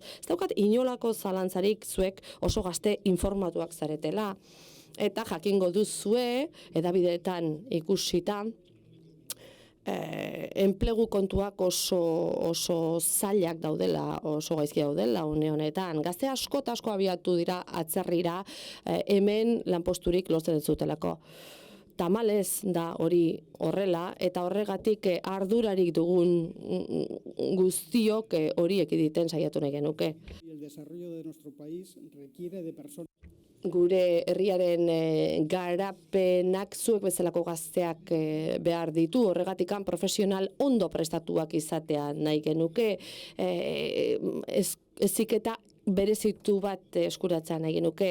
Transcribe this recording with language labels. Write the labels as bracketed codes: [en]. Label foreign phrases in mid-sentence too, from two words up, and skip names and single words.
[eu] Ez daukat inolako zalantzarik zuek oso gazte informatuak zaretela, eta jakingo duzue, edabideetan ikusita, enplegu kontuak oso zailak daudela, oso gaizki daudela une honetan. Gazte asko abiatu dira atzerrira hemen lanposturik lortzen ez zutelako. Tamalez da hori horrela, eta horregatik ardurarik dugun guztiok horiek egiten saiatu nahi genuke. [es] El desarrollo de nuestro país requiere de personas... [eu] Gure herriaren garapenak zuek bezalako gazteak behar ditu, horregatikan profesional ondo prestatuak izatea nahi genuke, eziketa berezitu bat eskuratzea nahi genuke.